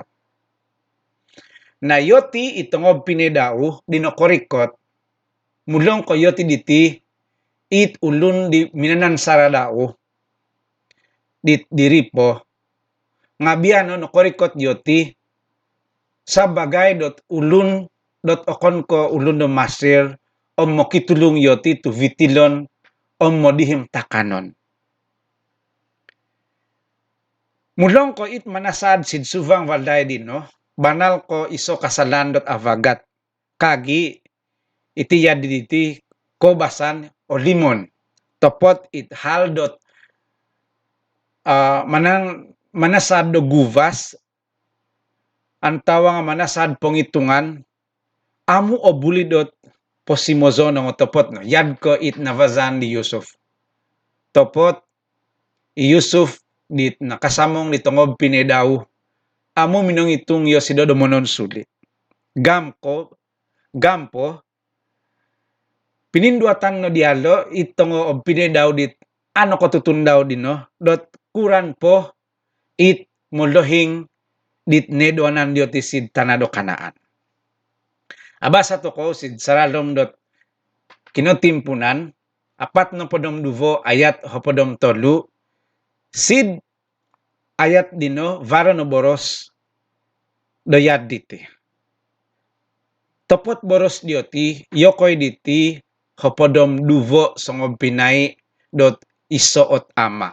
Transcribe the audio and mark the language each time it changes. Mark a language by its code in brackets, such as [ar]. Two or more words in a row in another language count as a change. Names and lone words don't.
[dtp] Na yoti itongob pine daw dinokorikot mulong ko yoti diti it ulun di minanan sara daw dit diripo nga biano no korikot yoti sabagay dot ulun dot okon ko ulun do masir om mo kitulung yoti tu vitilon om mo dihim takanon. Mulong ko it manasad sid suvang valday din no banal ko iso kasalan dot avagat kagi itiyad diti kobasan o limon topot it hal dot manasad do guvas antawa nga manasad pongitungan amu o bulidot posimozo no topot no yad ko it navazan di Yusuf topot Yusuf dit nakasamong nitongob pinedaw amu minong itung yo si dodo monon sulit gampo pininduatan no dialo itongo ob pinedaw dit ano ko tutundaw din no dot kuran po it molohing dit nedoanan dioti sid tanado kanaan. Abasa to ko sid saralom dot kinotimpunan apat no podom duvo ayat hopodom tolu sid ayat dino varo no boros doyad diti. Topot boros dioti yokoy diti hopodom duvo songob pinay dot isoot ama.